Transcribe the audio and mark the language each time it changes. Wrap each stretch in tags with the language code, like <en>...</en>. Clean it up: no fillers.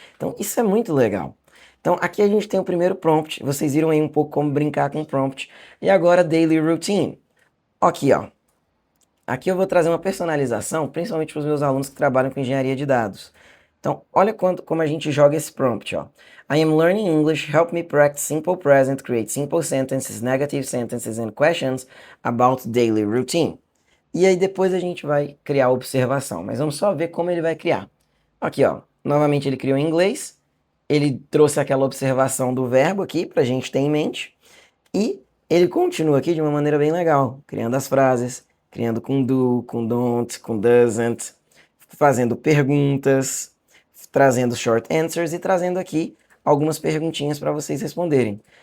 <pt>Então, isso é muito legal. Então, aqui a gente tem o primeiro prompt. Vocês viram aí um pouco como brincar com o prompt. E agora, daily routine. Aqui, ó. Aqui eu vou trazer uma personalização, principalmente para os meus alunos que trabalham com engenharia de dados. Então, olha como a gente joga esse prompt, ó.</pt> <en>I am learning English, help me practice simple present, create simple sentences, negative sentences and questions about daily routine.</en> <pt>E aí depois a gente vai criar a observação, mas vamos só ver como ele vai criar. Aqui, ó, novamente ele criou em inglês, ele trouxe aquela observação do verbo aqui pra gente ter em mente, e ele continua aqui de uma maneira bem legal, criando as frases, criando com do, com don't, com doesn't, fazendo perguntas, trazendo short answers e trazendo aqui algumas perguntinhas para vocês responderem.</pt>